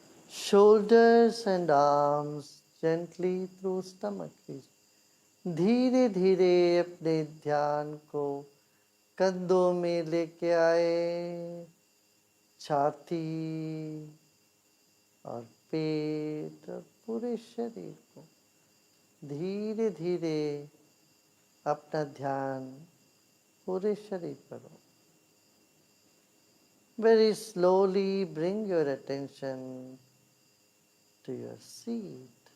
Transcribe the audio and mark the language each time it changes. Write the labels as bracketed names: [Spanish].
[English] Shoulders and arms gently through stomach region. [Hindi] धीरे धीरे अपने ध्यान को कंधों में लेके आए, छाती और पेट और पूरे शरीर को धीरे धीरे अपना ध्यान पूरे शरीर पर हो. [English] Very slowly bring your attention to your seat.